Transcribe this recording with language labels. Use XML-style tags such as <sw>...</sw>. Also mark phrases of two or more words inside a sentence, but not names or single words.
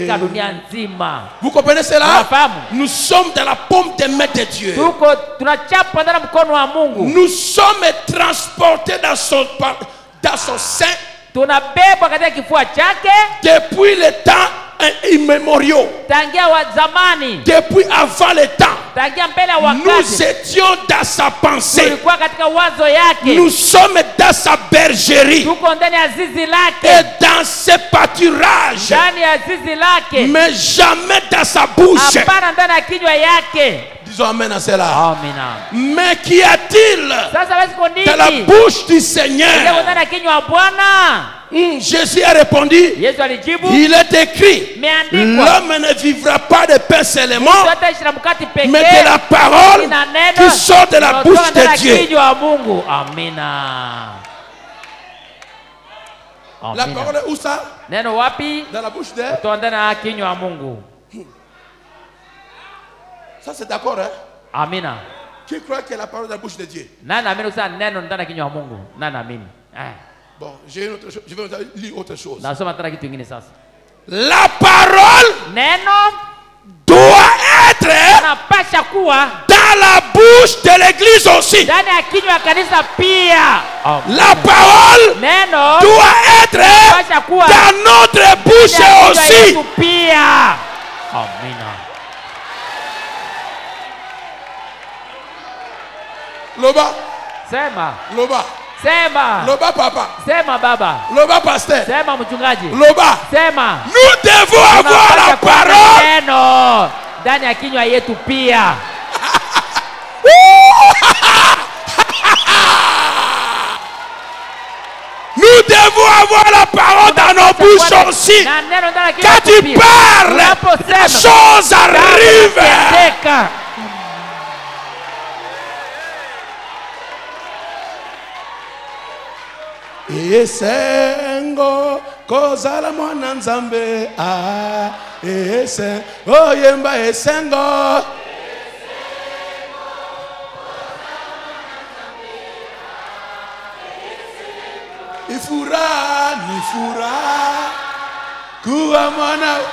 <sw>Anashika dunia nzima.</sw> <fr>Vous comprenez cela?</fr> <sw>Unafahamu?</sw> <fr>Nous sommes dans la paume de main de Dieu.</fr> <sw>Tunachapa ndani ya mkono wa Mungu.</sw> <fr>Nous sommes transportés dans son sein</fr> <sw>Tunabebwa katika kifua chake</sw> <fr>depuis le temps immémoriaux.</fr> <sw>tangia wa zamani,</sw> <fr>Depuis avant le temps.</fr> <sw>tangia mbele ya</sw> <fr>Nous</fr> <sw>wakati.</sw> <fr>étions dans sa pensée.</fr> <sw>Tulikuwa katika wazo yake.</sw> <fr>Nous sommes dans sa bergerie.</fr> <sw>Tuko ndani ya zizi</sw> <fr>Et</fr> <sw>lake,</sw> <fr>dans ses pâturages.</fr> <sw>ndani ya zizi lake,</sw> <fr>Mais jamais dans sa bouche.</fr> <sw>hapana ndani ya kinywa yake.</sw> <fr>Disons amen à cela.</fr> <sw>Amina.</sw> <fr>Mais qu'y a-t-il</fr> <sw>Sasa basi kondiki</sw> <fr>dans la bouche du Seigneur?</fr> <sw>ndani ya kinywa cha Bwana.</sw> <fr>Jésus a répondu,</fr> <sw>Yesu alijibu,</sw> <fr>il est écrit,</fr> <sw>imeandikwa,</sw> <fr>l'homme ne vivra pas de pain seulement,</fr> <sw>mtu hataishi na mkate pekee,</sw> <fr>mais de la parole</fr> <sw>na neno</sw> <fr>qui sort de la bouche</fr> <sw>linalotoka ndani</sw> <fr>de</fr> <sw>ya</sw> <fr>Dieu.</fr> <sw>kinywa cha Mungu. Amina.</sw> <fr>La</fr> <sw>Amina.</sw> <fr>parole est où ça?</fr> <sw>Neno wapi?</sw> <fr>Dans la bouche de...</fr> <sw>Kutoka ndani ya kinywa cha Mungu.</sw> <fr>Ça c'est d'accord, hein?</fr> <sw>Amina.</sw> <fr>Qui croit que la parole est dans la bouche de Dieu?</fr> <sw>Nani naamini sana neno ndani ya kinywa cha Mungu? Nani naamini?</sw> <fr>Bon, j'ai une autre chose. Je vais lire autre chose.</fr> <sw>Nasoma tena kitu kingine sasa.</sw> <fr>La parole</fr> <sw>Neno</sw> <fr>doit être</fr> <sw>napasha kuwa</sw> <fr>dans la bouche de l'église aussi.</fr> <sw>ndani ya kinywa cha kanisa pia.</sw> <fr>La parole</fr> <sw>Neno</sw> <fr>doit être</fr> <sw>napasha kuwa</sw> <fr>dans notre bouche</fr> <sw>ndani ya kinywa</sw> <fr>aussi.</fr> <sw>yetu pia. Amina.</sw> <ln>Loba,</ln> <sw>Sema.</sw> <ln>Loba,</ln> <sw>Sema.</sw> <ln>Loba papa,</ln> <sw>Sema baba.</sw> <ln>Loba pasteur,</ln> <sw>Sema mchungaji.</sw> <ln>Loba.</ln> <sw>Sema.</sw> <fr>Nous devons avoir la</fr> <sw>Tunapaswa kuwa na</sw> <fr>parole.</fr> <sw>neno ndani ya kinywa yetu pia.</sw> <fr>Nous devons avoir la parole dans nos bouches aussi.</fr> <sw>Na neno ndani ya kinywa</sw> <fr>Quand</fr> <sw>yetu</sw> <fr>tu</fr> <sw>pia.</sw> <fr>parles,</fr> <sw>Unaposema,</sw> <fr>les choses arrivent.</fr> <sw>yanatendeka.</sw> <ln>Esengo kozala mwana nzambe esen oyemba esengo ifura nifura kuwa mwana.</ln>